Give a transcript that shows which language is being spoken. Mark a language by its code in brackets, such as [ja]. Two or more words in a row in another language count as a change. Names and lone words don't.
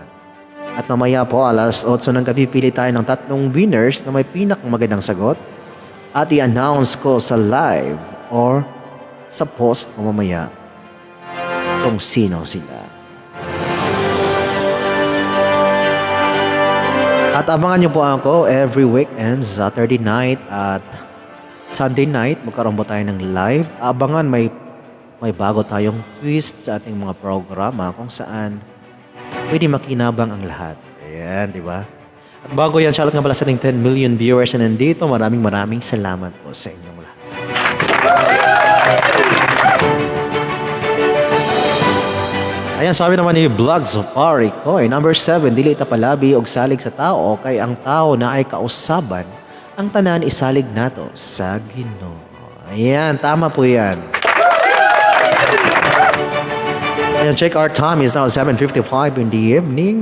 [tl] At mamaya po, alas 8 ng gabi, pili tayo ng 3 winners na may pinakamagandang sagot at i-announce ko sa live or sa post ko mamaya kung sino sila. At abangan niyo po ako [en] every weekend, Saturday night [tl] at [en] Sunday night. [tl] Magkaroon po tayo ng live. Abangan may bago tayong twist sa ating mga programa kung saan pwede makinabang ang lahat. Ayan, di ba? At bago yan, shoutout nga pala sa ating 10 [en] million viewers [tl] na nandito. Maraming salamat po sa inyong lahat. Ayan, sabi naman ni Vlog Safari Koy, number 7, [ceb] dili tapalabi og salig sa tao, kay ang tao na ay kausaban, ang tanan isalig nato sa Ginoo. [tl] Ayan, tama po yan. Ayan, [en] check our time is now 7:55 in the evening.